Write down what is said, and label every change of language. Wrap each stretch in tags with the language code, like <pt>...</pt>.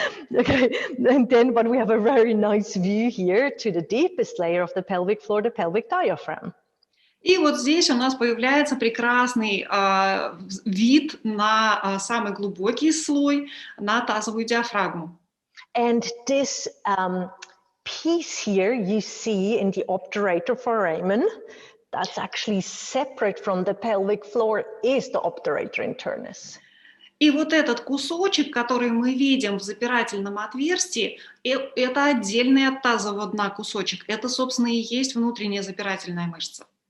<en>Okay, and then but we have a very nice view here to the deepest layer of the pelvic floor, the pelvic diaphragm.</en> <ru>И вот здесь у нас появляется прекрасный вид на самый глубокий слой, на тазовую диафрагму.</ru> <en>And this piece here you see in the obturator foramen, that's actually separate from the pelvic floor, is the obturator internus.</en> <ru>И вот этот кусочек, который мы видим в запирательном отверстии, это отдельный от тазового дна кусочек. Это, собственно, и есть внутренняя запирательная мышца.</ru>